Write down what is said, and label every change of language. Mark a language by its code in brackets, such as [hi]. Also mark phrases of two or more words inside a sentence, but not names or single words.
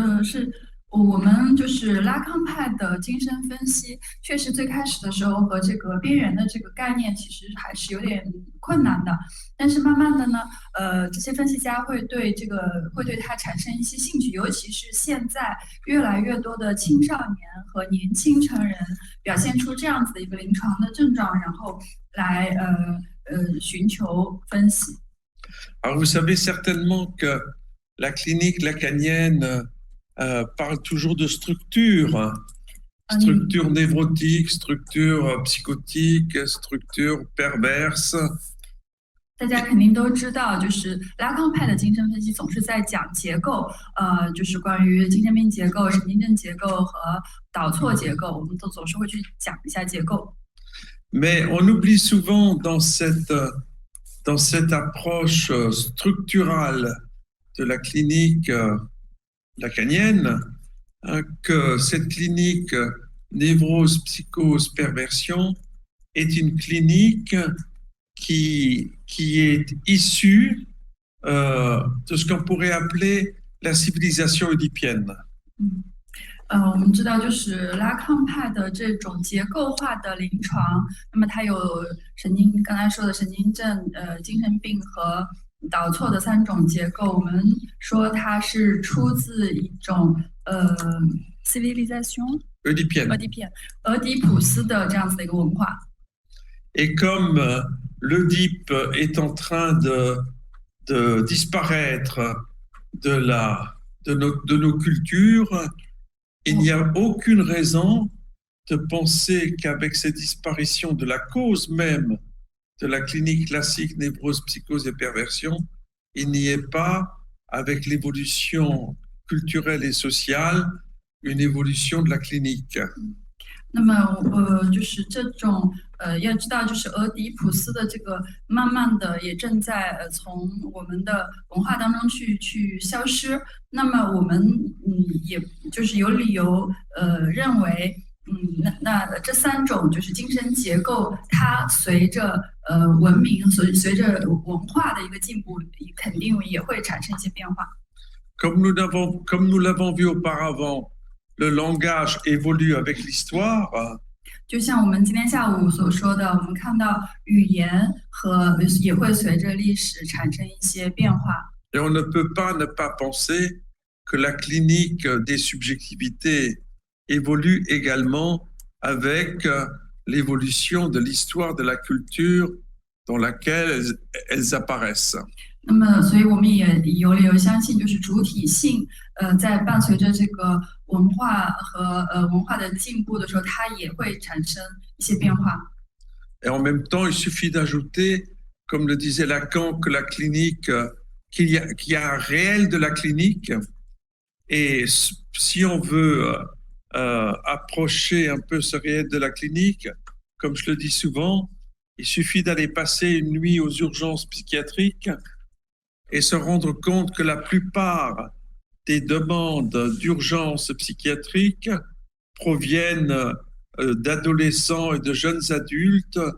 [zh] 是我们就是拉康派的精神分析，确实最开始的时候和这个边缘的这个概念其实还是有点困难的，但是慢慢的呢，这些分析家会对它产生一些兴趣，尤其是现在越来越多的青少年和年轻成人表现出这样子的一个临床的症状，然后来寻求分析。 [fr] Alors, vous savez certainement que la clinique lacanienne parle toujours de structure, structure névrotique, structure psychotique, structure perverse. [zh] 大家肯定都知道，就是拉康派的精神分析总是在讲结构，就是关于精神病结构、神经症结构和导错结构，我们都总是会去讲一下结构。 [fr] Mais on oublie souvent dans cette approche structurale de la clinique lacanienne que cette clinique névrose, psychose, perversion est une clinique qui est issue de ce qu'on pourrait appeler la civilisation oedipienne. [zh] 我们知道，就是拉康派的这种结构化的临床，那么它有刚才说的神经症、精神病和导错的3种结构。我们说它是出自一种 [fr] civilisation oedipienne [zh] 俄狄浦斯的这样子的一个文化。 [fr] Et comme l'Oedipe est en train de disparaître de nos cultures, il n'y a aucune raison de penser qu'avec cette disparition de la cause même de la clinique classique névrose, psychose et perversion, il n'y ait pas, avec l'évolution culturelle et sociale, une évolution de la clinique. [zh] 那么就是这种要知道，就是俄狄浦斯的这个慢慢的也正在从我们的文化当中去消失。那么我们也就是有理由认为那这3种就是精神结构，它随着文明随着文化的一个进步，肯定也会产生一些变化。 [fr] Comme nous l'avons vu auparavant, le langage évolue avec l'histoire. [zh] 就像我们今天下午所说的，我们看到语言也会随着历史产生一些变化。 [fr] Et on ne peut pas ne pas penser que la clinique des subjectivités évolue également avec l'évolution de l'histoire de la culture dans laquelle elles apparaissent. [zh] 那么，所以我们也有理由相信，就是主体性，在伴随着这个文化和文化的进步的时候，它也会产生一些变化。 [fr] Et en même temps, il suffit d'ajouter, comme le disait Lacan, que la clinique, qu'il y a un réel de la clinique. Et si on veut approcher un peu ce réel de la clinique, comme je le dis souvent, il suffit d'aller passer une nuit aux urgences psychiatriques et se rendre compte que la plupart des demandes d'urgence psychiatrique proviennent d'adolescents et de jeunes adultes